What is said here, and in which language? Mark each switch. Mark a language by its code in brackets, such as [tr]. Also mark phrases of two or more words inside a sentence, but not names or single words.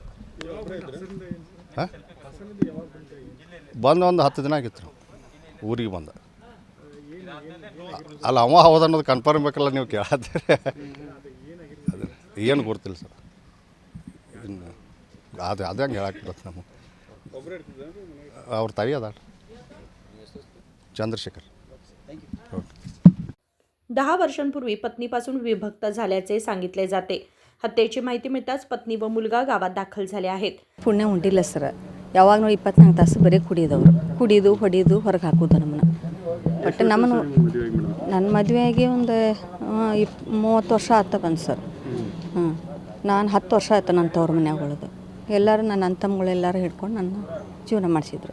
[kn] ಹಾಂ ಬಂದು ಒಂದು 10 ದಿನ ಆಗಿತ್ತು ಊರಿಗೆ ಬಂದ. ಅಲ್ಲ ಅವ ಹೌದು ಅನ್ನೋದು ಕನ್ಫರ್ಮ್ ಬೇಕಲ್ಲ ನೀವು ಕೇಳತ್ತೀರಿ. ಅದು ಏನು ಗೊತ್ತಿಲ್ಲ ಸರ್. ಇನ್ನು ಅದು ಹಂಗೆ ಹೇಳಕ್ಕೆ ಬರುತ್ತೆ ನಮಗೆ. ಅವ್ರ ತಾಯಿ ಅದ चंद्रशेखर. [mr] 10 वर्षांपूर्वी पत्नीपासून विभक्त झाल्याचे सांगितले जाते. हत्येची माहिती मिळताच पत्नी व मुलगा गावात दाखल झाले आहेत. [kn] ಪುಣ್ಯ ಉಂಟಿಲ್ಲ ಸರ್. ಯಾವಾಗಲೂ 24 ತಾಸು ಬರೀ ಕುಡಿದು ಹೊಡಿದು ಹೊರಗೆ ಹಾಕೋದು ನಮ್ಮನ್ನು. ಬಟ್ ನಮ್ಮನ್ನು ನನ್ನ ಮದುವೆಯಾಗಿ ಒಂದು 30 ವರ್ಷ ಆತ ಬಂದು ಸರ್. ನಾನು 10 ವರ್ಷ ಆಯ್ತು ನನ್ನ ತವ್ರ ಮನ್ಯಾಗ ಉಳಿದು. ಎಲ್ಲರೂ ನನ್ನ ಅಂತಮ್ಮಗಳೆಲ್ಲರೂ ಹಿಡ್ಕೊಂಡು ನನ್ನ ಜೀವನ ಮಾಡಿಸಿದ್ರು.